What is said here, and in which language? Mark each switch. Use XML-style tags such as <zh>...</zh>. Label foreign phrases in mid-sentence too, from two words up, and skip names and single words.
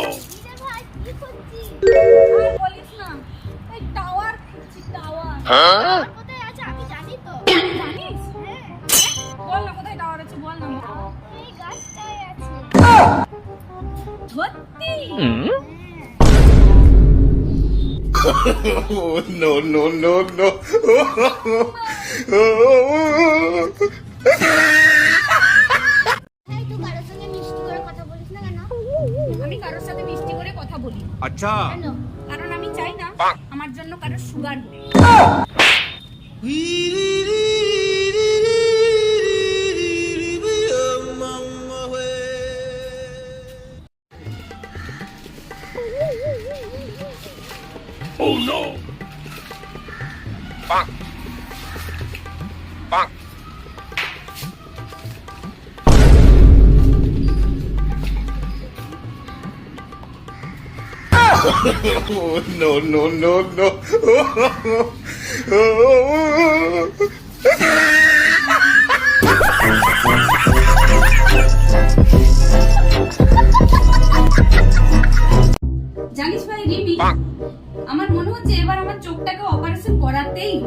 <bn>ভাই কি করছিস? আর বলিস না, এই টাওয়ার খুঁজছি টাওয়ার। কোথায় আছে আমি জানি তো। জানিস? হ্যাঁ, বল না কোথায় টাওয়ার আছে, বল না আমাকে। এই গাছটায় আছে। সত্যি?</bn> <en>Oh no no no no!</en> <bn>এই তুই কারোর সঙ্গে মিষ্টি করে কথা বলিস না কেন? আমি কারোর সাথে মিষ্টি করে কথা বলি না। अच्छा কেন? কারণ আমি চাই না আমার জন্য কারোর সুগার হোক।</bn> <en>Oh no! Bonk. Bonk. Oh no no no no!</en> <bn>জানিস ভাই রিমি, আমার মনে হচ্ছে এবার আমার চোখটাকে অপারেশন করাতেই হবে।</bn>